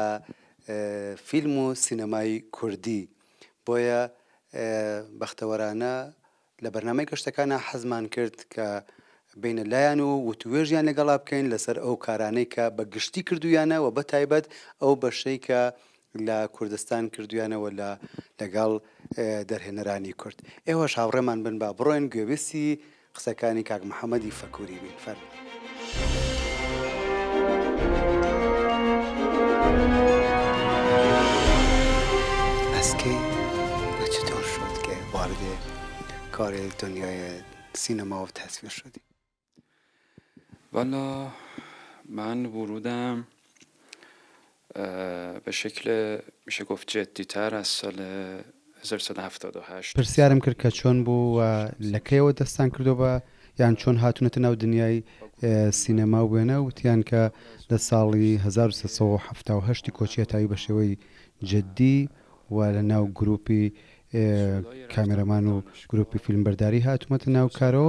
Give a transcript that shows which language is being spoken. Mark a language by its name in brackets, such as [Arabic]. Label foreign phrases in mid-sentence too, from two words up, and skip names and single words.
[Central Kurdish] فیلم و سینەمای کوردی، بۆیە بەختەوەرانە لە بەرنامەی گەشتەکانە حەزمان کرد کە بینە لایەن و وتوێژیان لەگەڵا بکەین لەسەر ئەو کارانەی کە بە گشتی کردویانە و بە تایبەت ئەو بەشەی کە لە کوردستان کردویانەوە لەگەڵ دەرهێنەرانی کورد. ئێوەش هاوڕێمان بن با بڕۆین گوێویستی قسەکانی کاک محەممەدی فەکووری بین. فەرمووی. [Persian] اسکی چطور شد که وارد کار دنیای سینما و تصویر شدی؟ والا من ورودم به شکل میشه گفت جدی‌تر از سال 1978 [Central Kurdish] پرسیارم کرد کە چۆن بوو و لەکەیەوە دەستان کردەوە یان چۆن هاتوونەتە ناو دنیای سینەما وێنە وتیان کە لە ساڵی 1970 کۆچی هەتاوی بە شێوەی جددی و لە ناو گروپی کامێرەمان و گروپی فیلمبەرداری هاتوومەتە ناو کارەوە.